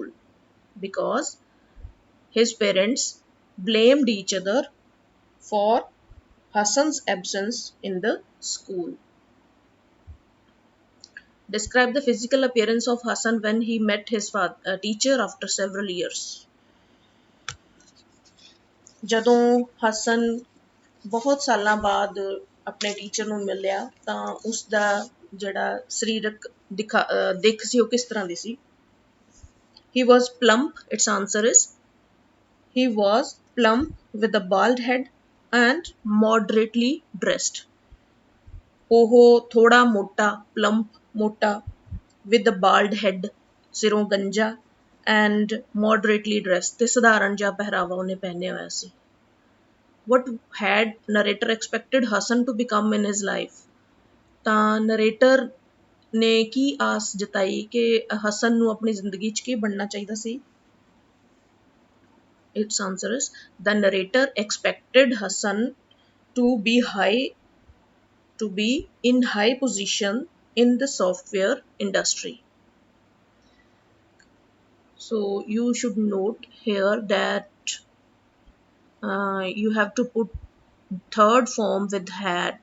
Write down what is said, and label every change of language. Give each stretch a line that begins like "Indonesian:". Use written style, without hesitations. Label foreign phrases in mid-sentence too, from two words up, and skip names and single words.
English: Because his parents blamed each other for Hassan's absence in the school. Describe the physical appearance of Hassan when he met his teacher after several years.
Punjabi: ਜਦੋਂ ਹਸਨ ਬਹੁਤ ਸਾਲਾਂ ਬਾਅਦ ਆਪਣੇ ਟੀਚਰ ਨੂੰ ਮਿਲਿਆ ਤਾਂ ਉਸ ਦਾ ਜਿਹੜਾ ਸਰੀਰਕ ਦਿੱਖ ਸੀ ਉਹ ਕਿਸ ਤਰ੍ਹਾਂ ਦੀ ਸੀ?
English: He was plump. Its answer is, he was plump with a bald head and moderately dressed.
Punjabi: ਉਹ ਥੋੜਾ ਮੋਟਾ, plump ਮੋਟਾ,
English: with a bald head,
Punjabi: ਸਿਰੋਂ ਗੰਜਾ,
English: and moderately dressed,
Punjabi: ਤੇ ਸਧਾਰਨ ਜਿਹਾ ਪਹਿਰਾਵਾ ਉਹਨੇ ਪਹਿਨਿਆ ਹੋਇਆ ਸੀ.
English: What had narrator expected Hassan to become in his life?
Punjabi: ਤਾਂ narrator ਨੇ ਕੀ ਆਸ ਜਤਾਈ ਕਿ ਹਸਨ ਨੂੰ ਆਪਣੀ ਜ਼ਿੰਦਗੀ 'ਚ ਕੀ ਬਣਨਾ ਚਾਹੀਦਾ ਸੀ?
English: Its answer is, the narrator expected Hassan to be in high position in the software industry. So you should note here that you have to put third form with had.